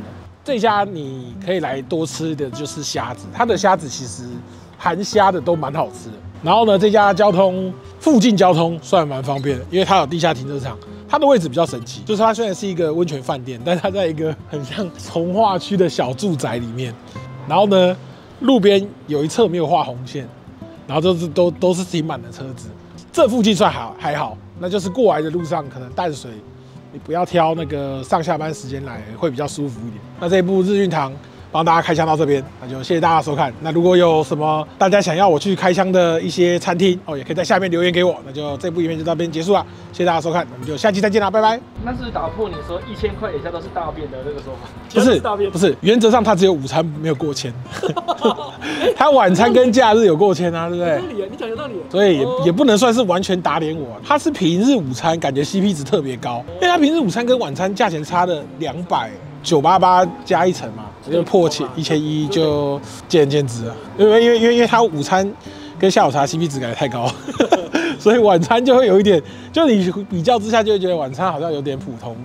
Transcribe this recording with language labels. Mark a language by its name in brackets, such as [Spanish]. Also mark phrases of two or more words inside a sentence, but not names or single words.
[Chinese] 這家你可以來多吃的就是蝦子，它的蝦子其實含蝦的都蠻好吃的。然後呢，這家附近交通算蠻方便的，因為它有地下停車場。它的位置比較神奇，就是它雖然是一個溫泉飯店，但是它在一個很像從化區的小住宅裡面。然後呢，路邊有一側沒有畫紅線，然後都是停滿了車子。這附近算還好，那就是過來的路上可能淡水，你不要挑那個上下班時間來，會比較舒服一點。那這一部日運堂幫大家開箱到這邊，那就謝謝大家收看。那如果有什麼大家想要我去開箱的一些餐廳哦，也可以在下面留言給我。那就這部影片就到這邊結束了，謝謝大家收看，我们就下期再見啦，拜拜。那是打破你說1000塊以下都是大便的那個說法。不是大便，不是，原則上它只有午餐沒有過千，它晚餐跟假日有過千啊，對不對？有道理啊，你講有道理。所以也不能算是完全打臉我，它是平日午餐，感覺 CP 值特別高，因為它平日午餐跟晚餐價錢差了200，988加一層嘛，就破1100就見仁見智啊。因為它午餐跟下午茶 CP 值感覺太高，所以晚餐就會有一點，就你比較之下就會覺得晚餐好像有點普通。